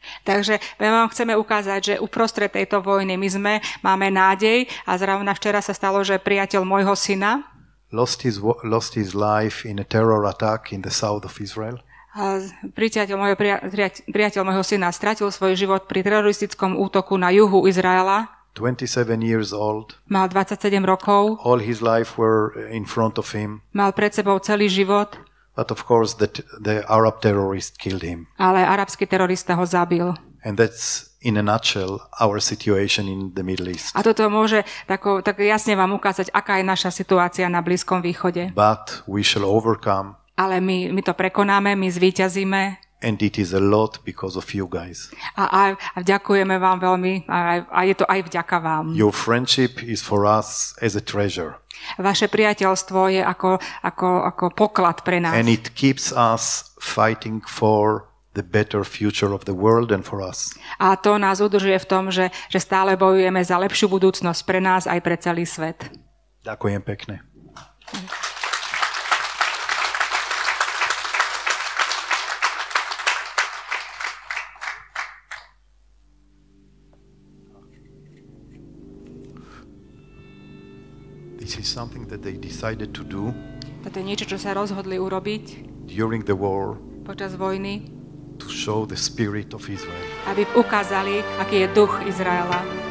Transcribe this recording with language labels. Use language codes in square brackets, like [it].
[sk] Takže my vám chceme ukázať, že uprostred tejto vojny máme nádej a zrovna včera sa stalo, že priateľ môjho syna [en] lost his life in a terror attack in the south of Israel. [sk] Priateľ môjho syna stratil svoj život pri teroristickom útoku na juhu Izraela. [en] 27 years old. [sk] Mal 27 rokov. [en] All his life were in front of him. [sk] Mal pred sebou celý život. [en] But of course the Arab terrorist killed him. [sk] Ale arabský terorista ho zabil. [en] And that's in a nutshell our situation in the Middle East. [sk] A toto môže tak jasne vám ukázať, aká je naša situácia na Blízkom východe. [en] But we shall overcome. [sk] Ale my to prekonáme, my zvíťazíme. [en] And it is a lot because of you guys. [sk] A ďakujeme vám veľmi a je to aj vďaka vám. [en] Your friendship is for us as a treasure. [sk] Vaše priateľstvo je ako poklad pre nás. [en] And it keeps us fighting for the better future of the world and for us. [sk] A to nás udržuje v tom, že stále bojujeme za lepšiu budúcnosť pre nás aj pre celý svet. Ďakujem pekne. [en] This is something that they decided to do. [sk] Toto je niečo, čo sa rozhodli urobiť [en] during the war. [sk] Počas vojny. [en] To show the spirit of Israel. [sk] Aby ukázali, aký je duch Izraela.